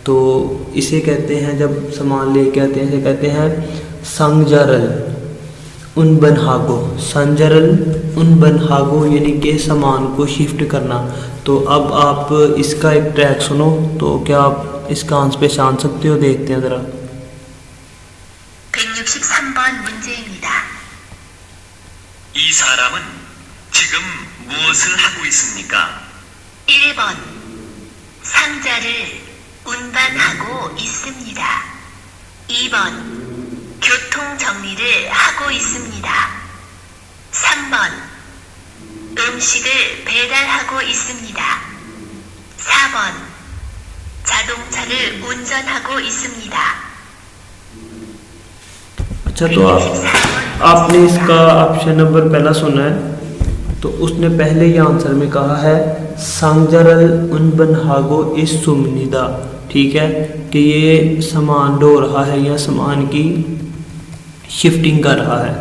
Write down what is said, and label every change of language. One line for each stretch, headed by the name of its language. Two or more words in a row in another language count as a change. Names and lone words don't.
Hindi: तो इसे कहते हैं, जब सामान लेके आते हैं इसे कहते हैं
Korean: 상자를 운반하고. 상자를 운반하고
Hindi: यानी कि सामान को शिफ्ट करना। तो अब आप इसका एक ट्रैक सुनो, तो क्या आप इसका आंसर पहचान सकते हो? देखते हैं ज़रा।
Korean: 163번 문제입니다. 이 사람은 지금 무엇을 하고 있습니까? 1번 상자를 운반하고 있습니다. 2번 교통 정리를 하고 있습니다. 3번 음식을 배달하고 있습니다. 4번 자동차를 운전하고 있습니다.
Hindi: अच्छा, तो आपने इसका
English: option number
Hindi: पहला सुना है, तो उसने पहले ही आंसर में कहा है
Korean: 상자를 운반하고 있습니다.
Hindi: ठीक है, कि ये सामान ढो रहा है या सामान की शिफ्टिंग कर रहा है।